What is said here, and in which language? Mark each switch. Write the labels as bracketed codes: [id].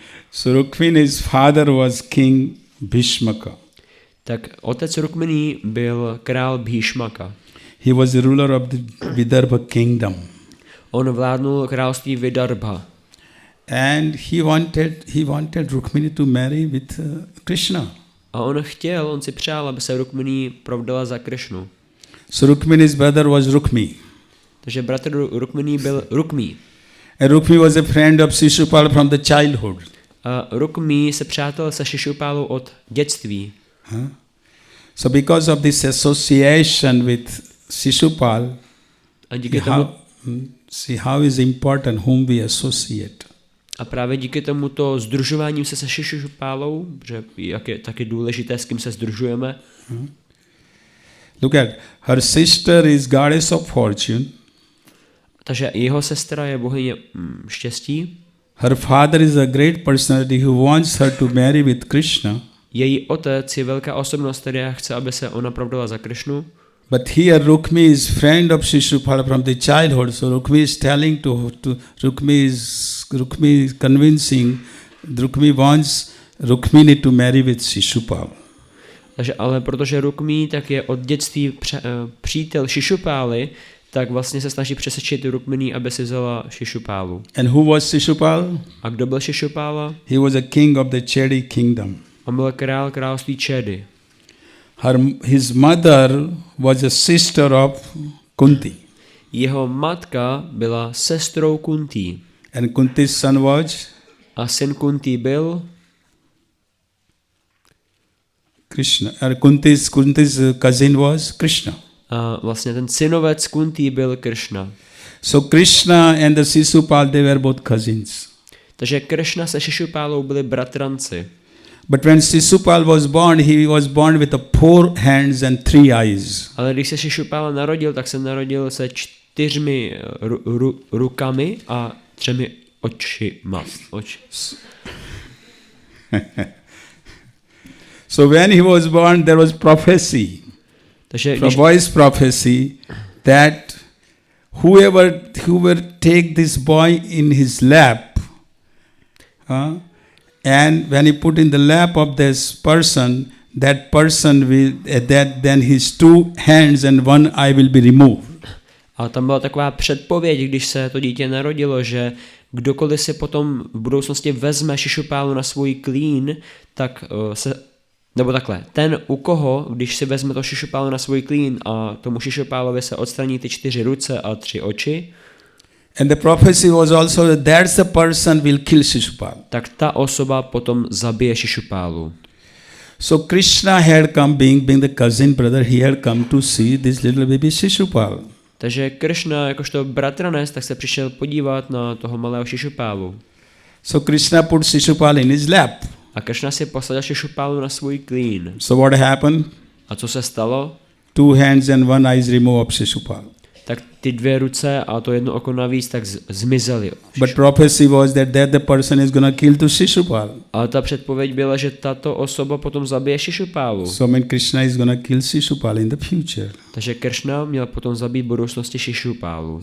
[en] So Rukmini's father was King Bhishmaka. [cs] Tak otec Rukminí byl král Bhíšmaka. [en] He was the ruler of the Vidarbha kingdom. [cs] On vládnul království Vidarbha. [en] And he wanted Rukmini to marry with Krishna. [cs] A on si přál, aby se Rukminí provdala za Krišnu. [en] So Rukmini's brother was Rukmi. [cs] Takže bratr Rukminí byl Rukmí. [en] And Rukmi was a friend of Shishupal from the childhood. [cs] A Rukmí se přátel se Šišupálou od dětství. [en] So because of this association with Shishupal, [cs] A díky tomu, [en] see how is important whom we associate. [cs] a právě díky tomuto sdružování se Šišupálou, že jak je taky důležité, s kým se sdružujeme. [en] Look at her sister is goddess of fortune. [cs] Takže jeho sestra je bohyně štěstí. [en] Her father is a great personality who wants her to marry with Krishna. [cs] Její otec je velká osobnost, která chce, aby se ona provdala za Krišnu. [en] But here Rukmi is friend of Shishupala from the childhood. So Rukmi is telling to Rukmi is convincing, Rukmi wants Rukmini to marry with Shishupala. [cs] Takže ale protože Rukmí tak je od dětství přítel Šišupály, tak vlastně se snaží přesvědčit Rukminí, aby si vzala Šišupálu. [en] And who was Shishupal? [cs] A kdo byl Šišupála? [en] He was a king of the Chedi kingdom. [cs] On byl království Čedy. [en] His mother was a sister of Kunti. [cs] Jeho matka byla sestrou Kuntí. [en] And Kunti's son was [cs] A syn Kuntí byl [en] Krishna. And Kunti's cousin was Krishna. [cs] a vlastně ten synovec Kuntí byl Kršna. [en] So Krishna and the Shishupal, they were both cousins. [cs] Takže Kršna se Šišupálou byli bratranci. [en] But when Shishupal was born, he was born with 4 hands and 3 eyes. [cs] Ale když se Šišupála narodil, tak se narodil se 4 rukami a 3 očima. [en] So when he was born, there was prophecy. [cs] Takže [en] Voice prophecy that whoever take this boy in his lap, and when he put in the lap of this person, that person will then his 2 hands and 1 eye will be removed. [cs] A tam byla taková předpověď, když se to dítě narodilo, že kdokoliv si potom v budoucnosti vezme Šišupálu na svůj klín, tak nebo takhle, ten u koho, když si vezme to Šišupálu na svůj klín a tomu Šišupálovi se odstraní ty 4 ruce a 3 oči, [en] and the prophecy was also that that's the person will kill Shishupal. [cs] Tak ta osoba potom zabije Šišupálu. [en] So Krishna had come, being the cousin brother, he had come to see this little baby Shishupal. [cs] Takže Kršna, jakožto bratranec, tak se přišel podívat na toho malého Šišupálu. [en] So Krishna put Shishupal in his lap. [cs] A Kršna si posadil Šišupálu na svůj klín. [en] So what happened? [cs] A co se stalo? [en] 2 hands and 1 eye is removed of Shishupal. [cs] Tak ty 2 ruce a to 1 oko navíc tak zmizely. [en] But prophecy was that the person is going to kill to Shishupal. [cs] Ale ta předpověď byla, že tato osoba potom zabije Šišupálu. [en] So Krishna is going to kill Shishupal in the future. [cs] Takže Kršna měl potom zabít v budoucnosti Šišupálu.